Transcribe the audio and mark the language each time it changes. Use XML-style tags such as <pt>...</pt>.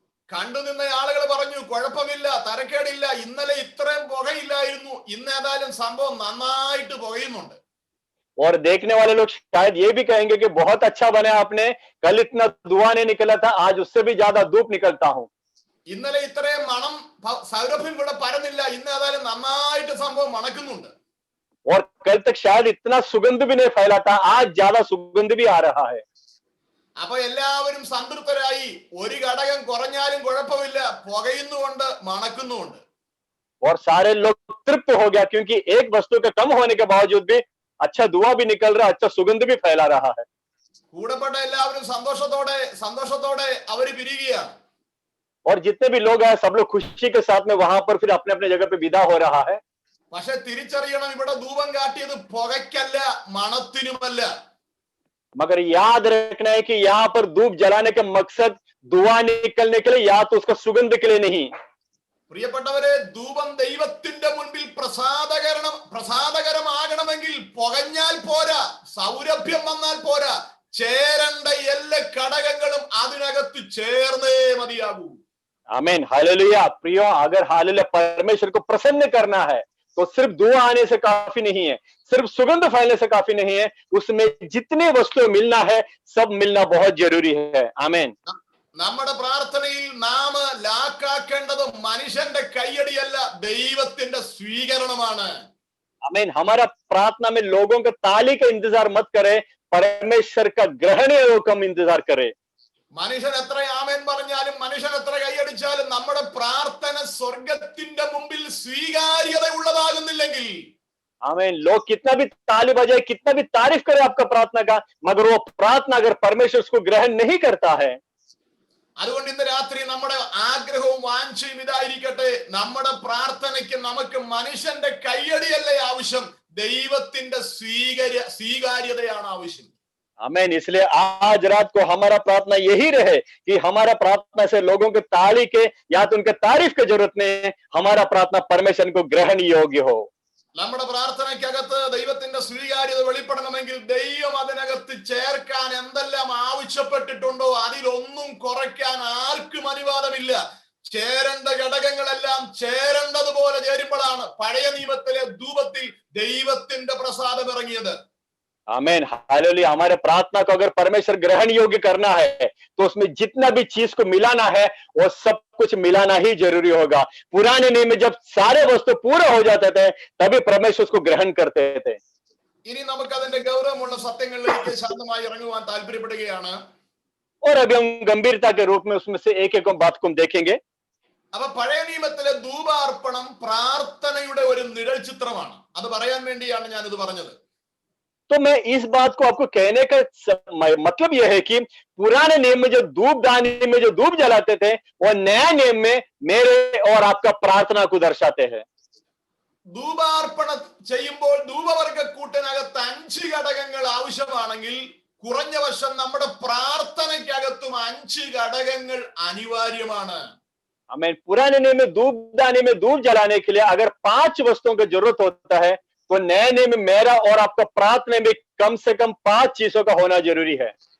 <ml>കണ്ടുനിന്ന ആളുകൾ പറഞ്ഞു, കുഴപ്പമില്ല, തരക്കേടില്ല, ഇന്നലെ ഇത്രയും പുകയില്ലായിരുന്നു, ഇന്ന് ഏതായാലും സംഭവം നന്നായിട്ട് പുകയുന്നുണ്ട്.</ml> <hi>और देखने वाले लोग शायद ये भी कहेंगे कि बहुत अच्छा बना आपने, कल इतना धुआं नहीं निकला था, आज उससे भी ज्यादा धूप निकलता हूं.</hi> <ml>ഇന്നലെ ഇത്രയും മണം സൗരഭ്യം ഇവിടെ പരന്നില്ല, ഇന്ന് ഏതായാലും നന്നായിട്ട് സംഭവം മണക്കുന്നുണ്ട്.</ml> <hi>और कल तक शायद इतना सुगंध भी नहीं फैला था, आज ज्यादा सुगंध भी आ रहा है.</hi> <ml>അപ്പൊ എല്ലാവരും സംതൃപ്തരായി. ഒരു ഘടകം കുറഞ്ഞാലും കുഴപ്പമില്ല, പുകയുന്നുകൊണ്ട് മണക്കുന്നുണ്ട്.</ml> <hi>और सारे लोग तृप्त हो गया, क्योंकि एक वस्तु के कम होने के बावजूद भी अच्छा धुआं भी निकल रहा, अच्छा सुगंध भी फैला रहा है.</hi> <ml>കൂടപ്പെട്ട എല്ലാവരും സന്തോഷത്തോടെ അവര് പിരിയുകയാണ്.</ml> <hi>और जितने भी लोग हैं सब लोग खुशी के साथ में वहां पर फिर अपने अपने जगह पे विदा हो रहा है.</hi> <ml>പക്ഷെ തിരിച്ചറിയണം, ഇവിടെ ധൂപം കാട്ടിയത് പുകയ്ക്കല്ല, മണത്തിനുമല്ല.</ml> <hi>मगर याद रखना है कि यहाँ पर धूप जलाने का मकसद धुआं निकलने के लिए, या तो उसका सुगंध के लिए नहीं.</hi> <ml>പ്രിയപ്പെട്ടവരെ, ധൂപം ദൈവത്തിന്റെ മുൻപിൽ പ്രസാദകരമാകണമെങ്കിൽ പുകഞ്ഞാൽ പോരാ, സൗരഭ്യം വന്നാൽ പോരാ, ചേരേണ്ട എല്ലാ ഘടകങ്ങളും അതിനകത്ത് ചേർന്നേ മതിയാകൂ.</ml> <hi>आमीन, हालेलुया. प्रियो, अगर हालेलुया परमेश्वर को प्रसन्न करना है तो सिर्फ धुआं आने से काफी नहीं है, सिर्फ सुगंध फैलने से काफी नहीं है, उसमें जितने वस्तु मिलना है सब मिलना बहुत जरूरी है. आमीन.</hi> <ml>നമ്മുടെ പ്രാർത്ഥനയിൽ നാം ലാക്കാക്കേണ്ടത് മനുഷ്യന്റെ കയ്യടിയല്ല, ദൈവത്തിന്റെ സ്വീകരണമാണ്.</ml> <hi>आमीन. हमारा प्रार्थना में लोगों का ताली का इंतजार मत करे, परमेश्वर का ग्रहणीय हम इंतजार करे.</hi> <ml>മനുഷ്യൻ എത്ര ആമേൻ പറഞ്ഞാലും, മനുഷ്യൻ എത്ര കൈയടിച്ചാലും നമ്മുടെ പ്രാർത്ഥന സ്വർഗത്തിന്റെ മുമ്പിൽ സ്വീകാര്യത ഉള്ളതാകുന്നില്ലെങ്കിൽ,</ml> <hi>आमीन, लोग कितना भी ताली बजाए, कितना भी तारीफ करे आपका प्रार्थना का, मगर वो प्रार्थना अगर परमेश्वर उसको ग्रहण नहीं करता है.</hi> <ml>അതുകൊണ്ട് ഇന്ന് രാത്രി നമ്മുടെ ആഗ്രഹവും വാഞ്ചയും ഇതായിരിക്കട്ടെ, നമ്മുടെ പ്രാർത്ഥനയ്ക്ക് നമുക്ക് മനുഷ്യന്റെ കയ്യടിയല്ലേ ആവശ്യം, ദൈവത്തിന്റെ സ്വീകാര്യതയാണ് ആവശ്യം.</ml> <hi>आमीन। इसलिए आज रात को हमारा प्रार्थना यही रहे कि हमारा प्रार्थना से लोगों के ताली के या तो उनके तारीफ की जरूरत नहीं, हमारा प्रार्थना परमेश्वर को ग्रहण योग्य हो।</hi> <ml>നമ്മുടെ പ്രാർത്ഥനയ്ക്കകത്ത് ദൈവത്തിന്റെ സ്വീകാര്യത വെളിപ്പെടണമെങ്കിൽ ദൈവം അതിനകത്ത് ചേർക്കാൻ എന്തെല്ലാം ആവശ്യപ്പെട്ടിട്ടുണ്ടോ അതിലൊന്നും കുറയ്ക്കാൻ ആർക്കും അനുവാദമില്ല. ചേരേണ്ട ഘടകങ്ങളെല്ലാം ചേരേണ്ടതുപോലെ ചേരുമ്പോഴാണ് പഴയ നിയമത്തിലെ ധൂപത്തിൽ ദൈവത്തിന്റെ പ്രസാദം ഇറങ്ങിയത്.</ml> <hi>आमीन, हालेलुया। हमारे प्रार्थना को अगर परमेश्वर ग्रहण योग्य करना है तो उसमें जितना भी चीज को मिलाना है वो सब कुछ मिलाना ही जरूरी होगा। पुराने नियम में जब सारे वस्तु पूरे हो जाते थे तभी परमेश्वर उसको ग्रहण करते थे।</hi> <ml>ഇനി നമുക്ക് അതിന്റെ ഗൗരവമുള്ള സത്യങ്ങളിലേക്ക് ശാന്തമായി ഇറങ്ങുവാൻ താല്പര്യപ്പെടുകയാണ്.</ml> <hi>और अभी हम गंभीरता के रूप में उसमें से एक एक बात को हम देखेंगे।</hi> <ml>അപ്പൊ പഴയ നിയമത്തിലെ ധൂപാർപ്പണം പ്രാർത്ഥനയുടെ ഒരു നിഴൽ ചിത്രമാണ്. അത് പറയാൻ വേണ്ടിയാണ് ഞാൻ ഇത് പറഞ്ഞത്.</ml> <hi>तो मैं इस बात को आपको कहने का मतलब यह है कि पुराने नियम में जो धूप दानी में जो धूप जलाते थे वो नया नियम में मेरे और आपका प्रार्थना को दर्शाते हैं।</hi> <ml>ധൂപാർപ്പണം ചെയ്യുമ്പോൾ ധൂപവർഗക്കൂട്ടിനകത്ത് 5 ഘടകങ്ങൾ ആവശ്യമാണെങ്കിൽ കുറഞ്ഞ വർഷം നമ്മുടെ പ്രാർത്ഥനയ്ക്കകത്തും 5 ഘടകങ്ങൾ അനിവാര്യമാണ്.</ml> <hi>हमें पुराने नियम में धूप दानी में धूप जलाने के लिए अगर 5 वस्तुओं की जरूरत होता है तो नए नियम में मेरा और आपका प्रार्थना में कम से कम 5 चीजों का होना जरूरी है।</hi>